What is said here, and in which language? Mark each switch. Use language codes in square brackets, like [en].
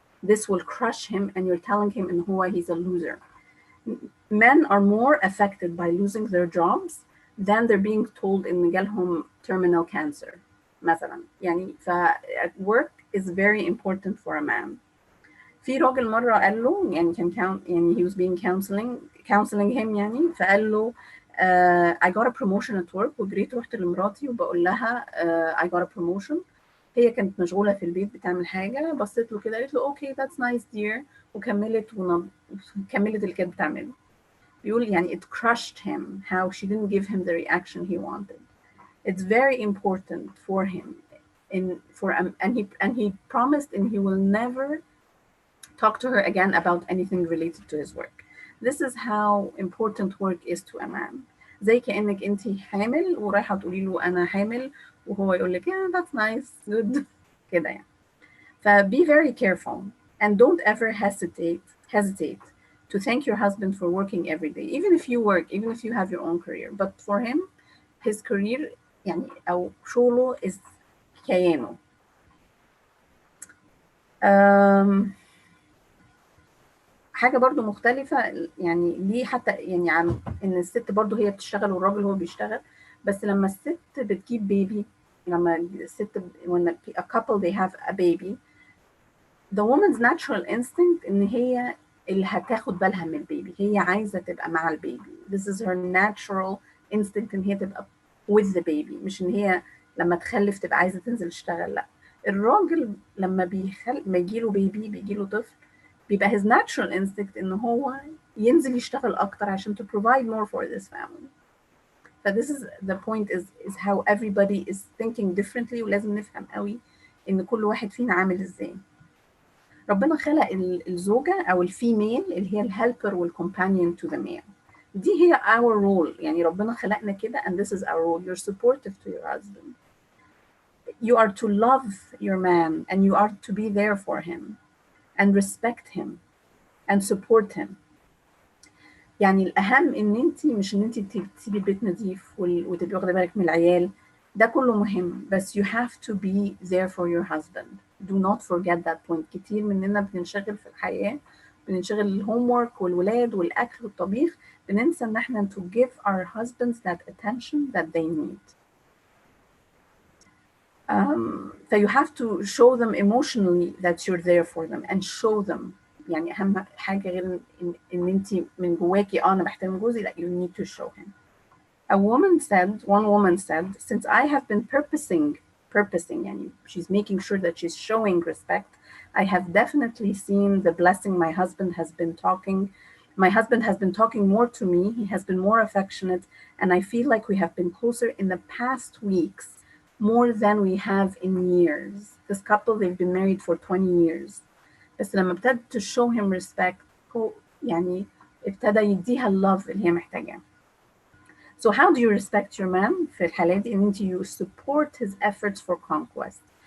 [en] This will crush him and you're telling him in who he's a loser. Men are more affected by losing their jobs than they're being told in [ar] جالهم [en] terminal cancer [ar] مثلا يعني [en] work is very important for a man. [ar] في راجل مرة قال له يعني كان يعني [en] he was being counseling him [ar] يعني فقال له [en] I got a promotion at work [ar] وجريت رحت لمراتي وبقول لها [en] I got a promotion [ar] هي كانت مشغولة في البيت بتعمل حاجة بصيت له كده قالت له [en] okay that's nice dear [ar] وكملت اللي كانت بتعمله بيقول يعني [en] it crushed him how she didn't give him the reaction he wanted. It's very important for him and he promised and he will never talk to her again about anything related to his work. This is how important work is to a man. [ar] زي كأنك انت حامل ورايحة تقولي له أنا حامل وهو يقول لك [en] yeah that's nice good [ar] كده يعني. [en] be very careful and don't ever hesitate to thank your husband for working every day even if you work even if you have your own career but for him his career [ar] يعني أو شغله [en] is [ar] كيانه. حاجة برضو مختلفة يعني ليه حتى يعني عن إن الست برضو هي بتشتغل والراجل هو بيشتغل بس لما الست بتجيب بيبي لما الست [en] when a couple they have a baby the woman's natural instinct [ar] إن هي اللي هتاخد بالها من البيبي هي عايزة تبقى مع البيبي [en] this is her natural instinct [ar] إن هي تبقى [en] with the baby [ar] مش إن هي لما تخلف تبقى عايزة تنزل تشتغل لا الراجل لما ما يجيله بيبي بيجيله طفل بيبقى [en] his natural instinct [ar] إن هو ينزل يشتغل أكتر عشان [en] to provide more for this family. But this is the point is how everybody is thinking differently [ar] ولازم نفهم قوي إن كل واحد فينا عامل إزاي. ربنا خلق الزوجة أو الفيميل اللي هي الهيلبر وال [en] companion to the male. [ar] دي هي [en] our role. [ar] يعني ربنا خلقنا كده [en] and this is our role. You're supportive to your husband. You are to love your man and you are to be there for him and respect him and support him. [ar] يعني الأهم إن أنت مش إن أنت تسيبي البيت نظيف وتبقي واخدة بالك من العيال، ده كله مهم، بس [en] you have to be there for your husband. Do not forget that point. [ar] كتير مننا بننشغل في الحياة، بننشغل الهوم ورك والولاد والأكل والطبيخ، بننسى إن إحنا [en] to give our husbands that attention that they need. So you have to show them emotionally that you're there for them and show them. [ar] يعني أهم حاجة غير إن أنت من جواكي أنا بحترم جوزي، [en] that you need to show him. One woman said, since I have been purposing, [ar] يعني [en] she's making sure that she's showing respect, I have definitely seen the blessing my husband has been talking. My husband has been talking more to me. He has been more affectionate, and I feel like we have been closer in the past weeks, more than we have in years. This couple, they've been married for 20 years. [ar] بس لما ابتدت [en] to show him respect [ar] يعني ابتدى يديها love اللي هي محتاجاه. [en] So how do you respect your man [ar] في الحالة دي؟ إن أنت [en] you support his efforts for conquest.